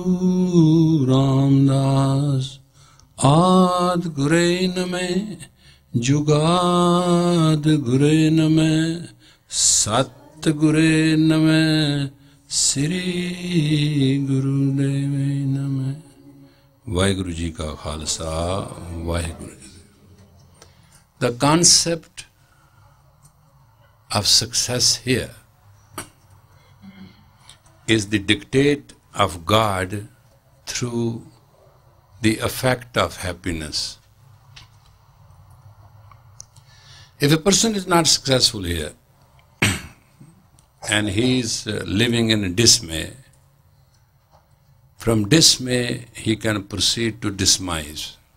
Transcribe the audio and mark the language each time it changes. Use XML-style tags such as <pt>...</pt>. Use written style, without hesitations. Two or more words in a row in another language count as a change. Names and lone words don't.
<pa>ਰਾਮਦਾਸ ਆਦਿ ਗੁਰੇ ਨਮੇ ਜੁਗਾਦਿ ਗੁਰੇ ਨਮੇ ਸਤਿ ਗੁਰੇ ਨਮੇ ਸ੍ਰੀ ਗੁਰਦੇਵ ਨਮੇ। ਵਾਹਿਗੁਰੂ ਜੀ ਕਾ ਖਾਲਸਾ ਵਾਹਿਗੁਰੂ ਜੀ।</pa> <en>The concept of success here is the dictate of God through the effect of happiness. If a person is not successful here and he is living in dismay, from dismay he can proceed to dismise.</en>